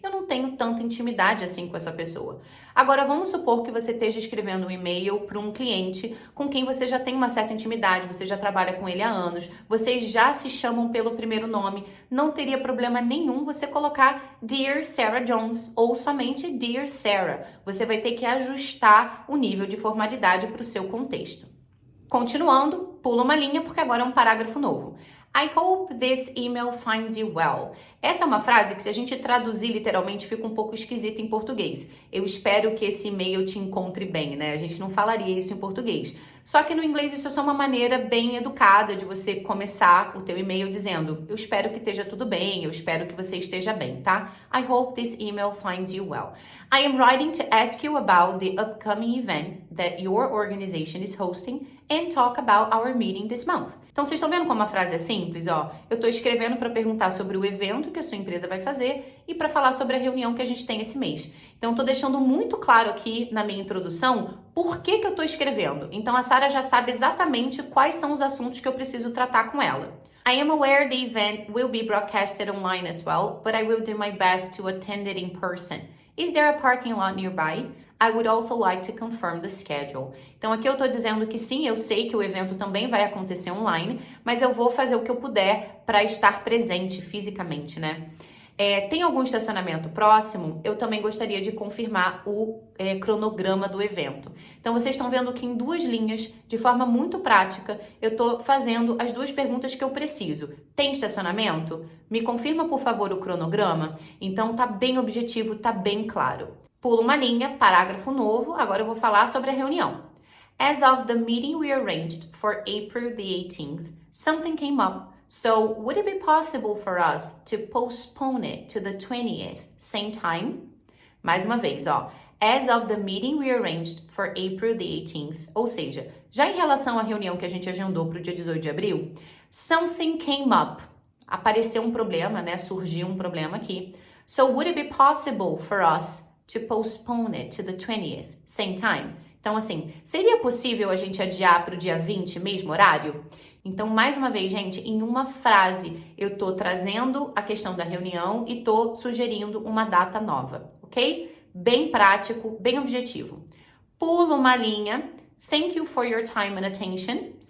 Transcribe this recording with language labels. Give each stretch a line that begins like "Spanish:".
Portuguese: Eu não tenho tanta intimidade assim com essa pessoa. Agora, vamos supor que você esteja escrevendo um e-mail para um cliente com quem você já tem uma certa intimidade, você já trabalha com ele há anos, vocês já se chamam pelo primeiro nome. Não teria problema nenhum você colocar
English: Dear Sarah Jones
Portuguese: ou somente
English: Dear Sarah.
Portuguese: Você vai ter que ajustar o nível de formalidade para o seu contexto. Continuando, pula uma linha porque agora é um parágrafo novo.
English: I hope this email finds you well.
Portuguese: Essa é uma frase que, se a gente traduzir literalmente, fica um pouco esquisita em português. Eu espero que esse e-mail te encontre bem, né? A gente não falaria isso em português. Só que no inglês isso é só uma maneira bem educada de você começar o teu e-mail dizendo: eu espero que esteja tudo bem, eu espero que você esteja bem, tá?
English: I hope this email finds you well. I am writing to ask you about the upcoming event that your organization is hosting and talk about our meeting this month.
Portuguese: Então, vocês estão vendo como a frase é simples, ó? Eu estou escrevendo para perguntar sobre o evento que a sua empresa vai fazer e para falar sobre a reunião que a gente tem esse mês. Então, estou deixando muito claro aqui na minha introdução por que eu estou escrevendo. Então, a Sarah já sabe exatamente quais são os assuntos que eu preciso tratar com ela.
English: I am aware the event will be broadcasted online as well, but I will do my best to attend it in person. Is there a parking lot nearby? I would also like to confirm the schedule.
Portuguese: Então aqui eu estou dizendo que sim, eu sei que o evento também vai acontecer online, mas eu vou fazer o que eu puder para estar presente fisicamente, né? Tem algum estacionamento próximo? Eu também gostaria de confirmar o cronograma do evento. Então vocês estão vendo que em 2 linhas, de forma muito prática, eu estou fazendo as 2 perguntas que eu preciso. Tem estacionamento? Me confirma, por favor, o cronograma? Então tá bem objetivo, tá bem claro. Pulo uma linha, parágrafo novo, agora eu vou falar sobre a reunião.
English: As of the meeting we arranged for April the 18th, something came up, so would it be possible for us to postpone it to the 20th, same time?
Portuguese: Mais uma vez, ó.
English: As of the meeting we arranged for April the 18th,
Portuguese: ou seja, já em relação à reunião que a gente agendou para o dia 18 de abril,
English: something came up,
Portuguese: apareceu um problema, né? Surgiu um problema aqui.
English: So would it be possible for us to postpone it to the 20th, same time?
Portuguese: Então, assim, seria possível a gente adiar para o dia 20, mesmo horário? Então, mais uma vez, gente, em uma frase, eu tô trazendo a questão da reunião e tô sugerindo uma data nova, ok? Bem prático, bem objetivo. Pulo uma linha.
English: Thank you for your time and attention.